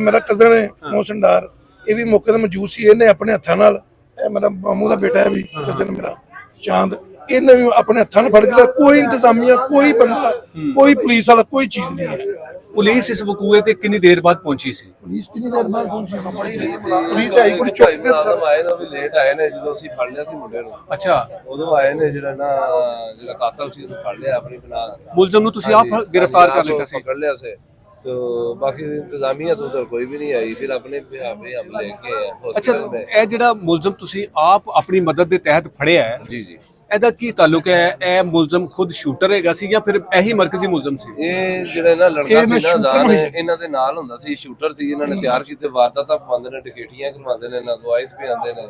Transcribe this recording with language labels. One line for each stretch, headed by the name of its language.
Punjabi: ਮੇਰਾ ਕਜ਼ਨ ਹੈ ਮੋਹਸਨ ਡਾਰ, ਇਹ ਵੀ ਮੌਕੇ ਤੇ ਮੌਜੂਦ ਸੀ। ਇਹਨੇ ਆਪਣੇ ਹੱਥਾਂ ਨਾਲ, ਇਹ ਮੇਰਾ ਮਾਮੂ ਦਾ ਬੇਟਾ ਹੈ ਵੀ, ਕਜ਼ਨ ਮੇਰਾ ਚਾਂਦ, ਇਹਨੇ ਵੀ ਆਪਣੇ ਹੱਥਾਂ ਨਾਲ ਫੜ ਕੇ, ਕੋਈ ਇੰਤਜ਼ਾਮੀਆ, ਕੋਈ ਬੰਦਾ, ਕੋਈ ਪੁਲਿਸ ਵਾਲਾ, ਕੋਈ ਚੀਜ਼ ਨਹੀਂ ਹੈ। ਪੁਲਿਸ ਇਸ ਵਕੂਏ ਤੇ ਕਿੰਨੀ ਦੇਰ ਬਾਅਦ ਪਹੁੰਚੀ ਸੀ? ਪੁਲਿਸ ਕਿੰਨੀ ਦੇਰ ਬਾਅਦ ਪਹੁੰਚੀ? ਪੁਲਿਸ ਆਈ ਕੋਈ ਚੁੱਕ ਕੇ ਸਰ ਆਏ ਨੇ, ਵੀ ਲੇਟ ਆਏ ਨੇ ਜਦੋਂ ਅਸੀਂ ਫੜ ਲਿਆ ਸੀ ਮੁੰਡੇ ਨੂੰ। ਅੱਛਾ, ਉਦੋਂ ਆਏ ਨੇ, ਜਿਹੜਾ ਕਾਤਲ ਸੀ ਉਹਨੂੰ ਫੜ ਲਿਆ ਆਪਣੀ ਬਣਾ। ਮੁਲਜ਼ਮ ਨੂੰ ਤੁਸੀਂ ਆਪ ਗ੍ਰਿਫਤਾਰ ਕਰ ਲਿਆ ਸੀ?
Hindi: पकड़ लिया से, तो बाकी इंतजामिया तो उधर कोई भी नहीं आई। फिर अपने हम लेके
Punjabi: ਅੱਛਾ,
Hindi: हॉस्पिटल में।
Punjabi: ਇਹ ਜਿਹੜਾ ਮੁਲਜ਼ਮ ਤੁਸੀਂ ਆਪ ਆਪਣੀ ਮਦਦ ਦੇ ਤਹਿਤ ਫੜਿਆ ਹੈ,
Hindi: जी जी,
Punjabi: ਇਹਦਾ ਕੀ ਤਾਲੁਕ ਹੈ? ਇਹ ਮੁਲਜ਼ਮ ਖੁਦ ਸ਼ੂਟਰ ਹੈਗਾ ਸੀ ਜਾਂ ਫਿਰ ਇਹੀ ਮਰਕਜ਼ੀ ਮੁਲਜ਼ਮ ਸੀ? ਇਹ ਜਿਹੜਾ ਨਾ ਲੜਕਾ ਸੀ ਨਾ ਜ਼ਾਨ, ਇਹਨਾਂ ਦੇ ਨਾਲ ਹੁੰਦਾ ਸੀ, ਸ਼ੂਟਰ ਸੀ। ਇਹਨਾਂ ਨੇ ਤਿਆਰ ਕੀਤੇ ਵਾਰਦਾਤਾਂ ਪਾਉਂਦੇ ਨੇ, ਡਕੈਟੀਆਂ ਕਰਵਾਉਂਦੇ ਨੇ, ਨਗਵਾਈਸ ਵੀ ਆਉਂਦੇ ਨੇ।